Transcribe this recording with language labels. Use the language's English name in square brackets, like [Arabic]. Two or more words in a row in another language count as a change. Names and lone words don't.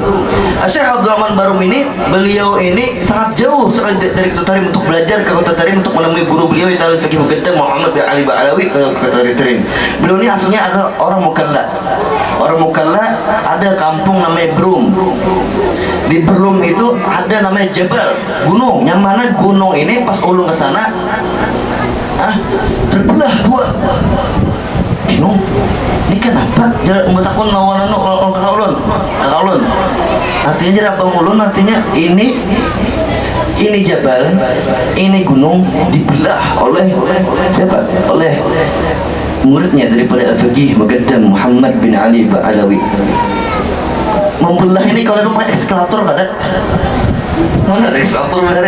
[Indonesian] Syekh Abdurrahman Barum ini, beliau ini sangat jauh sekali dari Kota Tarim untuk belajar ke Kota Tarim untuk menemui guru beliau yaitu Al-Faqih Muqaddam Muhammad bin Ali Ba'alawi ke Kota Tarim. Beliau ini aslinya adalah orang Mukalla. Orang Mukalla ada kampung namanya Brum. Di Brum itu ada namanya Jabal, gunung, yang mana gunung ini pas ulun ke sana terbelah dua. Bingung, ini kenapa? [Banjar] Jangan mentakun lawan kakak ulun. [Indonesian] Artinya jadi abang ulun, artinya ini Jabal, ini gunung dibelah oleh siapa? Oleh muridnya daripada Al-Faqih Muqaddam Muhammad bin Ali Ba'alawi. Membelah ini kalau memang pakai eskalator ada? Mana ada eskalator ada?